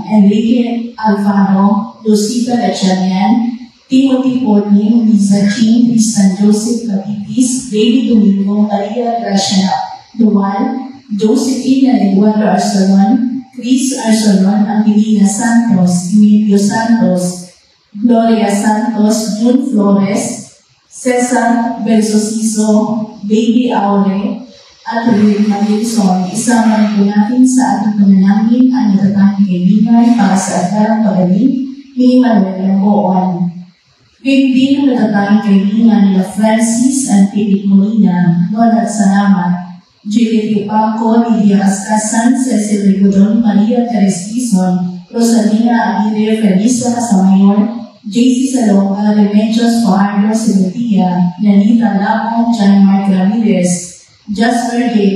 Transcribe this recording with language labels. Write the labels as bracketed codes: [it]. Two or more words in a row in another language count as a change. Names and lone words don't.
[tl] Enrique Alfaro, Lucita Lechanian, Timothy Portning, Lisa Ching, Tristan Joseph Capitis, David Domingo, Maria Gracia Dual, Josephine Eduardo Arsonon, Chris Arsonon, Angelina Santos, Emilio Santos, Gloria Santos, June Flores, Cesar Belsosiso, Baby Aure, at Wilma Wilson. Isama po natin sa ating panalangin ang natatanging kaibigan para sa agarang pagaling ni Manuel Lamboan. Bigdin ang natatanging kaibigan nila Francis and Philip Molina, Donald Salamat, Juliet Paco, Lydia Cascasan, Cecil Rigodon, Maria Teres Dizon, Rosalina Aguirre, Felisa Casamayor, JC Salonga, Remedios Fajardo Simetia, Yanita Lapong, John Mark Ramirez, Jasper J.